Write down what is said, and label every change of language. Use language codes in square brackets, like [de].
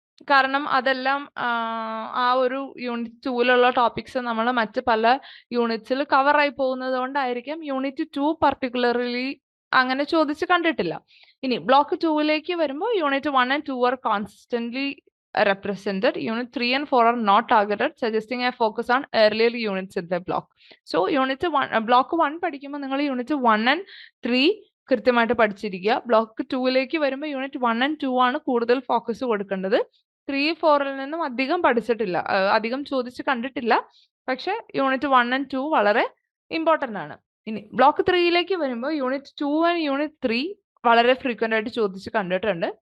[ml] കാരണം അതെല്ലാം ആ ഒരു യൂണിറ്റ് 2 ടോപ്പിക്സ് നമ്മൾ മറ്റ് പല യൂണിറ്റ്സിൽ കവർ ആയി പോകുന്നത് കൊണ്ടായിരിക്കും യൂണിറ്റ് 2 പർട്ടിക്കുലർലി അങ്ങനെ ചോദിച്ച് കണ്ടിട്ടില്ല. ഇനി ബ്ലോക്ക് 2 വരുമ്പോൾ unit 1 and 2 [en] Are constantly represented. Unit 3 and 4 are not targeted, suggesting a focus on earlier units in the block. [ml] So block 1 പഠിക്കുമ്പോൾ നിങ്ങൾ യൂണിറ്റ് 1 and 3 കൃത്യമായിട്ട് പഠിച്ചിരിക്കുക. ബ്ലോക്ക് 2 വരുമ്പോൾ യൂണിറ്റ് 1 and 2 ആണ് കൂടുതൽ ഫോക്കസ് കൊടുക്കേണ്ടത്. 3, 4 നിന്നും അധികം പഠിച്ചിട്ടില്ല, അധികം ചോദിച്ച് കണ്ടിട്ടില്ല. പക്ഷെ യൂണിറ്റ് 1 and 2 വളരെ ഇമ്പോർട്ടൻ്റ് ആണ്. ഇനി ബ്ലോക്ക് 3 വരുമ്പോൾ യൂണിറ്റ് 2 ആൻഡ് യൂണിറ്റ് 3 വളരെ ഫ്രീക്വന്റ് ആയിട്ട് ചോദിച്ച് കണ്ടിട്ടുണ്ട്.